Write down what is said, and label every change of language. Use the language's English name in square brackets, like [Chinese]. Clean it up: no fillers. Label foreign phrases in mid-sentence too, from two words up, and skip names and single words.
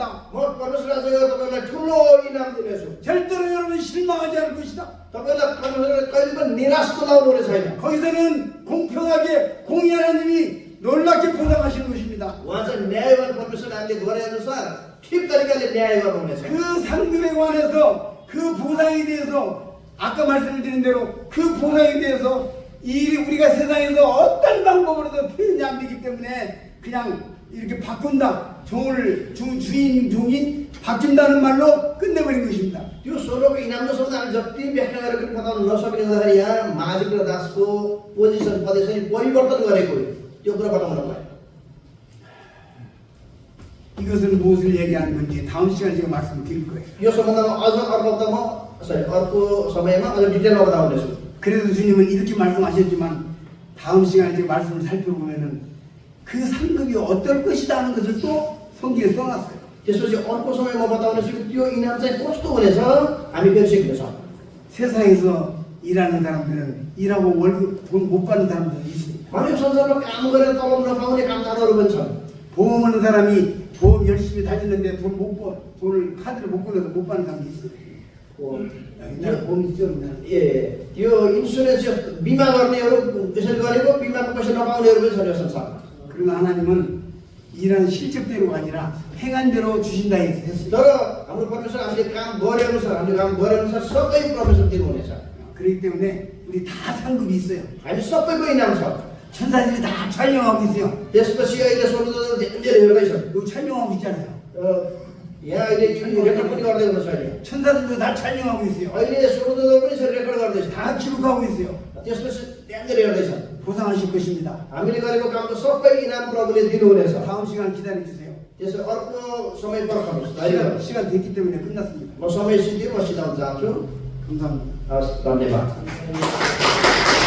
[Nepali] म परमेश्वर राज्यमा तपाईँलाई ठुलो इनाम दिनेछु [Korean] 절대로 여러분 실망하지 않을 것이다. [Nepali] तपाईँलाई परमेश्वरले कहिले पनि निराश तुलाउनु हुने छैन [Korean] 거기서는 공평하게 공의한 하나님이 놀랍게 보상하시는 것입니다. [Nepali] उहाँ चाहिँ न्यायवान परमेश्वरले हामीले गरे अनुसार ठिक तरिकाले न्याय गर्नुहुनेछ [Korean] 그 상급에 관해서 그 보상에 대해서 아까 말씀드린 대로 그 보상에 대해서 우리가 세상에서 어떤 방법으로도 표현이 안 되기 때문에 그냥 이렇게 바꾼다. 주인 종이 바뀐다는 말로 끝내버린 것입니다. [Nepali] त्यो स्वर्गको इनाम नसक्दा हामी जति व्याख्या गरेर पनि बताउन नसक्ने हुँदाखेरि यहाँ मालिक र दासको पोजिसन पदेशन परिवर्तन गरेको हो त्यो कुरा बताउन पाएँ [Korean] 이것은 무엇을 얘기하는 건지 다음 시간에 제가 말씀드릴 거예요. [Nepali] यो सम्बन्धमा अझ अर्को हप्तामा अर्को समयमा अझ डिटेलमा बताउनेछु [Korean] 그래서 주님은 이렇게 말씀하셨지만 다음 시간에 제가 말씀을 살펴보면은 그 상급이 어떨 것이다 하는 것을 또 성경에 써놨어요. [Nepali] त्यसपछि अर्को समयमा बताउनेछु कि त्यो इनाम चाहिँ कस्तो हुनेछ हामी फेरि सिक्नेछौँ [Korean] 세상에서 일하는 사람들은 일하고 월급 돈 못 받는 사람들이 있습니다. [Nepali] हामी यो संसारमा काम गरेर तलब नपाउने कामदारहरू पनि छन् [Korean] 보험하는 사람이 보험 열심히 다녔는데 돈을 카드를 못 끊어서 못 받는 사람도 있어요. 옛날에 보험 있죠, 옛날에. [Nepali] ए त्यो इन्सुरेन्स बिमा गर्नेहरू त्यसरी गरेको बिमाको पैसा नपाउनेहरू पनि छन् यो संसारमा [Korean] 그러나 하나님은 일하는 실적대로가 아니라 행한 대로 주신다 했어요. [Nepali] तर हाम्रो परमेश्वर हामीले काम गरे अनुसार हामीले काम गरे अनुसार सबै परमेश्वर दिनुहुनेछ [Korean] 그렇기 때문에 उ리 다 상급이 있어요. [Nepali] हामी सबैको इनाम छ [Korean] 천사들이 다 촬영하고 있어요. [Nepali] त्यसपछि अहिले स्वर्गदूतहरू धेरै हेर्दैछन् [Korean] 이거 촬영하고 있잖아요. [Nepali] यहाँ अहिले रेकर्ड पनि गर्दै हुनुहुन्छ अहिले [Korean] 천사들도 다 촬영하고 있어요. [Nepali] अहिले स्वर्गदूतहरू पनि यसरी रेकर्ड गर्दैछ [Korean] 다 기록하고 있어요. [Nepali] त्यसपछि धेरै हेर्दैछन् [Korean] 보상하실 것입니다. [Nepali] हामीले गरेको कामको सबै इनाम प्रभुले दिनुहुनेछ [Korean] 다음 시간 기다려 주세요. [Nepali] त्यसो अर्को समय पर्खनुहोस् धैर्य [Korean] 시간 됐기 때문에 끝났습니다. [Nepali] म समय सिद्धियो म सिद्धान्त जान्छु [Korean] 감사합니다. [Nepali] हस् धन्यवाद